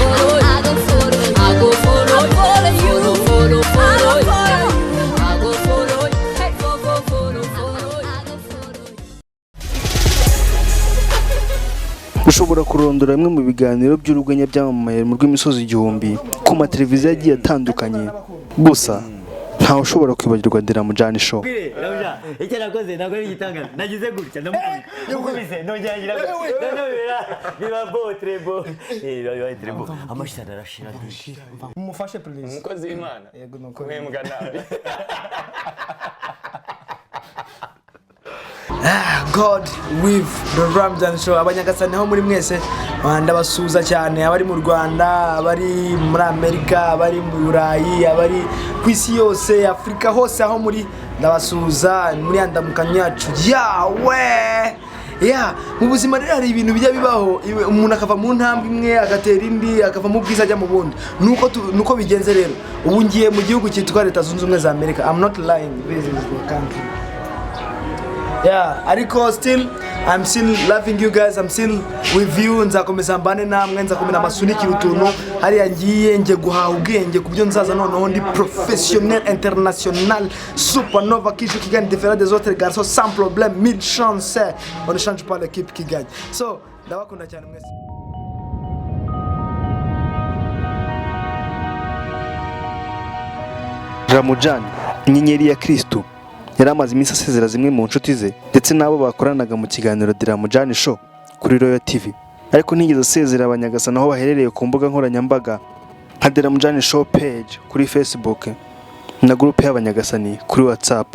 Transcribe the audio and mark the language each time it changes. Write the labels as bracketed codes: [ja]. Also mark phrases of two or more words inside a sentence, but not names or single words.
[rw] Ushobora kurondora bimwe mu biganiro by'uruganya byamamaye mu rw'imisozi igihumbi ku mateleviziyo agiye atandukanye, gusa ntawe ushobora kwibagirwa Deramujani Show. Icyo nakoze ntabwo ari igitangano nagize gutya ndamukubise nongera biba bo trebo trebo amashitani arashira Mumufashe please. umukozi w'Imana Yego nuko uhembwa nabi. [en] God with the Ramjan Show. [rw] Abanyagasani aho muri mwese ndabasuza cyane, abari mu Rwanda, abari muri Amerika, abari mu Burayi, abari ku isi yose, Afrika hose aho muri ndabasuza muri andamukanya yacu yawe. Mu buzima rero hari ibintu bijya bibaho, umuntu akava mu ntambwe imwe agatera indi akava mu bwiza ajya mu bundi. Nuko bigenze rero. Ubu ngiye mu gihugu cyitwa Leta Zunze Ubumwe za Amerika. [en] I'm not lying. This is the country. Ariko still I'm still loving you guys. I'm still with you. [rw] Nzakomeza mbane namwe, nzakomeza amasunikira utuntu hariya ngiye nje guhaha ubwenge ku byo nzaza noneho ndi [fr] professionnel international supernova qui gagne différent des autres garçons sans problème, mille chance. On ne change pas l'équipe qui gagne. [rw] So ndabakunda cyane mwese. Ramujani inyenyeri ya Kristo yari amaze iminsi asezera zimwe mu nshuti ze ndetse n'abo bakoranaga mu kiganiro Deramujani Show kuri Royal TV, ariko ntigeze asezera abanyagasani aho baherereye ku mbuga nkoranyambaga nka Deramujani Show page kuri Facebook na groupe y'abanyagasani kuri WhatsApp.